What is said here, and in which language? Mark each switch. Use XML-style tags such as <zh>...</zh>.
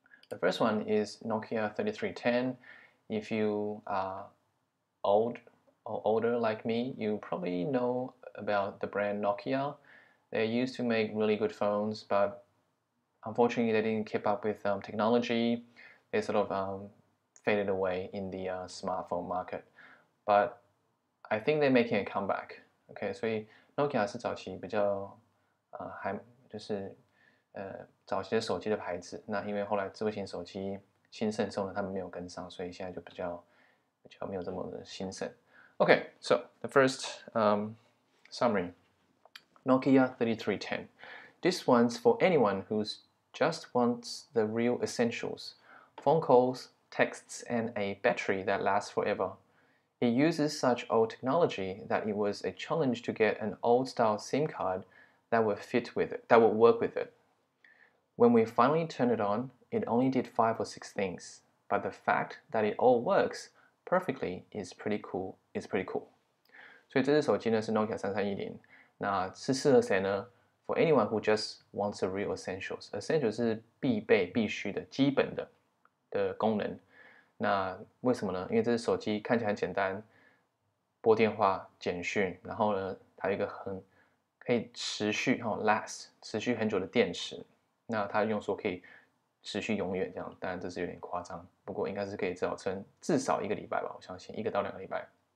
<en>The first one is Nokia 3310. If you are old or older like me, you probably know about the brand Nokia. They used to make really good phones, but unfortunately they didn't keep up with technology. They sort of faded away in the smartphone market. But I think they're making a comeback.</en> <zh>Okay, 所以 Nokia 是早期比较还就是早期的手机的牌子。那因为后来智慧型手机兴盛的时候呢，他们没有跟上，所以现在就比较没有这么的兴盛。</zh> <en>Okay, so the first summary, Nokia 3310. This one's for anyone who's just wants the real essentials, phone calls, texts, and a battery that lasts forever. It uses such old technology that it was a challenge to get an old-style SIM card that would work with it. When we finally turned it on, it only did 5 or 6 things, but the fact that it all works perfectly is pretty cool.</en> <zh>So 这只手机呢是 Nokia 3310，那是适合谁呢？</zh> <en>For anyone who just wants the real essentials.</en> <zh>Essentials 是必备、必须的、基本的功能。那为什么呢？因为这只手机看起来很简单，拨电话、简讯，然后呢，它有一个可以持续last 持续很久的电池。那它用说可以持续永远这样，当然这是有点夸张，不过应该是可以至少1个礼拜吧，我相信1个到2个礼拜。</zh>